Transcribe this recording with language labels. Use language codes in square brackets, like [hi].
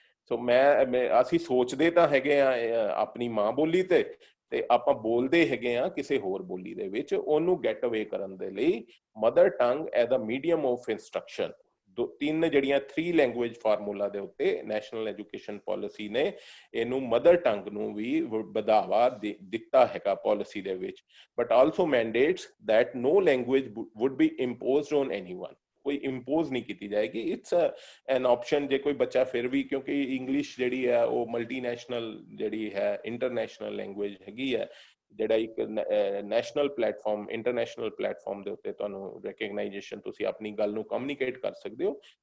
[pa] ਸੋ ਅਸੀਂ ਸੋਚਦੇ ਤਾਂ ਹੈਗੇ ਆ ਆਪਣੀ ਮਾਂ ਬੋਲੀ ਤੇ ਆਪਾਂ ਬੋਲਦੇ ਹੈਗੇ ਆ ਕਿਸੇ ਹੋਰ ਬੋਲੀ ਦੇ ਵਿੱਚ. ਉਹਨੂੰ ਗੈਟ ਅਵੇ ਕਰਨ ਦੇ ਲਈ [en] mother tongue as a medium of instruction, [pa] ਤਿੰਨ ਜਿਹੜੀਆਂ 3 ਲੈਂਗੁਏਜ ਫਾਰਮੂਲਾ ਦੇ ਉੱਤੇ ਨੈਸ਼ਨਲ ਐਜੂਕੇਸ਼ਨ ਪਾਲਿਸੀ ਨੇ ਇਹਨੂੰ ਮਦਰ ਟੰਗ ਨੂੰ ਵੀ ਵਧਾਵਾ ਦਿੱਤਾ ਹੈਗਾ ਪਾਲਿਸੀ ਦੇ ਵਿੱਚ. [en] But also mandates that no language would be imposed on anyone. [pa] ਕੋਈ ਇੰਪੋਜ਼ ਨਹੀਂ ਕੀਤੀ ਜਾਏਗੀ. [en] it's an option [pa] ਜੇ ਕੋਈ ਬੱਚਾ ਫਿਰ ਵੀ, ਕਿਉਂਕਿ ਇੰਗਲਿਸ਼ ਜਿਹੜੀ ਹੈ ਉਹ ਮਲਟੀਨੈਸ਼ਨਲ ਜਿਹੜੀ ਹੈ ਇੰਟਰਨੈਸ਼ਨਲ ਲੈਂਗੁਏਜ ਹੈਗੀ ਹੈ, ਜਿਹੜਾ ਇੱਕ ਨੈਸ਼ਨਲ ਪਲੇਟਫਾਰਮ, ਇੰਟਰਨੈਸ਼ਨਲ ਪਲੇਟਫਾਰਮ ਦੇ ਉੱਤੇ ਤੁਹਾਨੂੰ ਰੈਕਗਨਾਈਜੇਸ਼ਨ, ਤੁਸੀਂ ਆਪਣੀ ਗੱਲ ਨੂੰ ਕਮਿਊਨੀਕੇਟ ਕਰ ਸਕਦੇ ਹੋ.